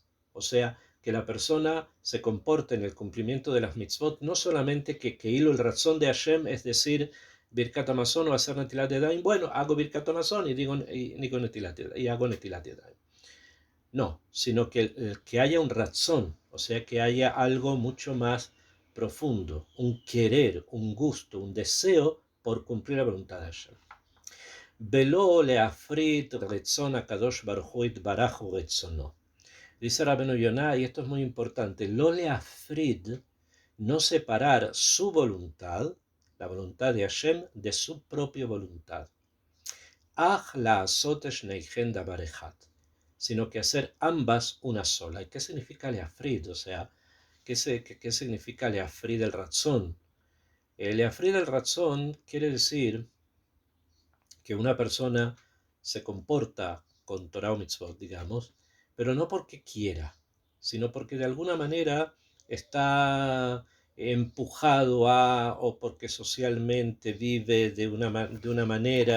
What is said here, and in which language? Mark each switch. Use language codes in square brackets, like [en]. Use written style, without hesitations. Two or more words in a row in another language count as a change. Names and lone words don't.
[es] O sea, que la persona se comporte en el cumplimiento de las mitzvot, no solamente que hilo el razón de Hashem, es decir, Birkat Hamazon o hacer Netilat Yadayim, bueno, hago Birkat Hamazon y digo Netilat Yadayim, y hago Netilat Yadayim. No, sino que haya un razón, o sea, que haya algo mucho más profundo, un querer, un gusto, un deseo por cumplir la voluntad de Hashem. [he] ולא להפריד רצון הקדוש ברוך הוא יתברך רצונו. [es] Dice Rabenu Yonah, y esto es muy importante, [he] לא להפריד, [es] no separar su voluntad, la voluntad de Hashem, de su propia voluntad. [he] אך לעשות שניהם דבר אחד, [es] sino que hacer ambas una sola. ¿Y qué significa leafrid? O sea, ¿qué significa leafrid el razón? Leafrid el razón quiere decir que una persona se comporta con Torah o Mitzvot, digamos, pero no porque quiera, sino porque de alguna manera está empujado a, o porque socialmente vive de una manera.